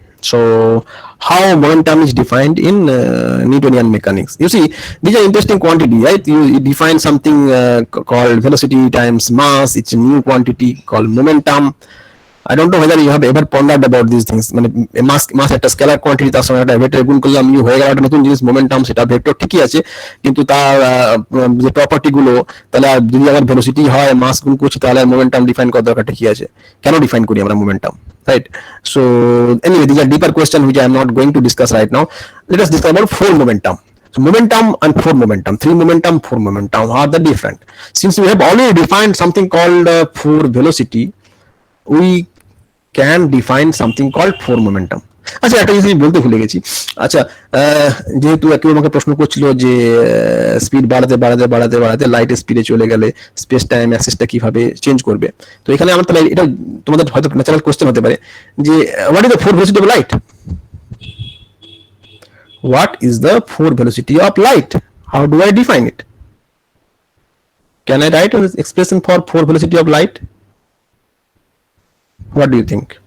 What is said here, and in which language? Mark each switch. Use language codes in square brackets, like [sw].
[en] So how momentum is defined in Newtonian mechanics? You see, these are interesting quantity, right? You define something called velocity times mass. It's a new quantity called momentum. I don't know whether you have ever pondered about these things. [bn] মানে মাস একটা scalar quantity, তার সঙ্গে একটা vector গুণ করলাম, you হয়ে গেল একটা নতুন জিনিস মোমেন্টাম। সেটা ভেক্টর ঠিকই আছে, কিন্তু তার যে প্রপার্টি গুলো, তাহলে যদি আমার ভেলোসিটি হয় মাস গুণ করছি, তাহলে মোমেন্টাম ডিফাইন করার দরকার ঠিকই আছে। কেন ডিফাইন করি আমরা momentum, right? [en] So anyway, this are deeper question which I am not going to discuss right now. Let us discuss about 4 momentum. So momentum and 4 momentum, 3 momentum, 4 momentum, how are they different? Since we have already defined something called 4 velocity, we can define something called 4 momentum. [bn] আচ্ছা, একটা জিনিস বলতে ভুলে গেছি। আচ্ছা, যেহেতু কেউ আমাকে প্রশ্ন করছিল যে স্পিড বাড়াতে বাড়াতে বাড়াতে বাড়াতে লাইটের স্পিডে চলে গেলে স্পেস টাইম অ্যাক্সেসটা কিভাবে চেঞ্জ করবে, তো এখানে আমার তাহলে এটা তোমাদের হয়তো ন্যাচারাল কোশ্চেন হতে পারে যে [en] What is the 4 velocity of light? What is the 4 velocity of light? How do I define it? Can I write an expression for 4 velocity of light? What do you think?